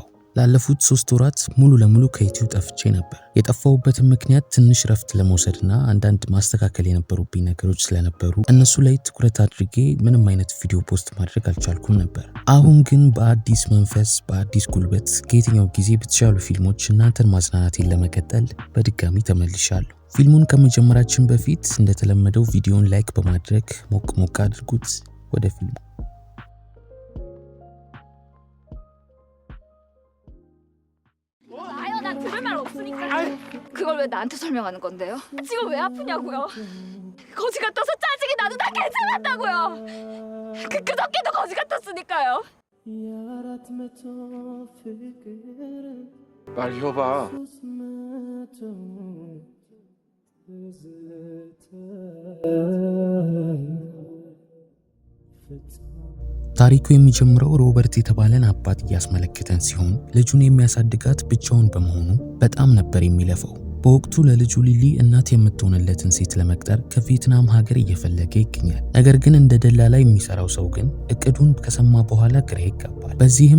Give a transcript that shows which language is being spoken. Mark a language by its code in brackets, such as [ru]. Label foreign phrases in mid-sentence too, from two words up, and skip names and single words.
[am] ላለፉት 3 ወራት ሙሉ ለሙሉ ከዩቲዩብ ጠፍቼ ነበር። የጠፋውበትን ምክንያት ትንሽ ረፍት ለመውሰድና አንዳንድ ማስተካከል የነበሩብኝ ነገሮች ስለነበሩ እነሱ ላይ ትኩረት አድርጌ ምንም አይነት ቪዲዮ ፖስት ማድረግ አልቻልኩም ነበር። አሁን ግን በአዲስ መንፈስ በአዲስ ጉልበት ከየትኛው ጊዜ በተሻሉ ፊልሞች እናንተን ማዝናናቴን ለመቀጠል በድጋሚ ተመልሻለሁ። ፊልሙን ከመጀመራችን በፊት እንደተለመደው ቪዲዮን ላይክ በማድረግ ሞቅ አድርጉት። ወደ ፊልሙ [ko] 그걸 왜 나한테 설명하는 건데요? 지금 왜 아프냐고요? 거지 같아서 짜증이 나도 다 괜찮았다고요. 그저께도 거지 같았으니까요. 말 이어봐. [am] ታሪኩ የሚጀምረው ሮበርት የተባለን አባት እያስመለከተን ሲሆን ልጁን የሚያሳድጋት ብቻውን በመሆኑ በጣም ነበር የሚለፈው። በወቅቱ ለልጁ ሊሊ እናት የምትሆንለትን ሴት ለመቅጠር ከቪየትናም ሀገር እየፈለገ ይገኛል። ነገር ግን እንደ ደላላ የሚሰራው ሰው ግን እቅዱን ከሰማ በኋላ ግራ ይጋባል። በዚህም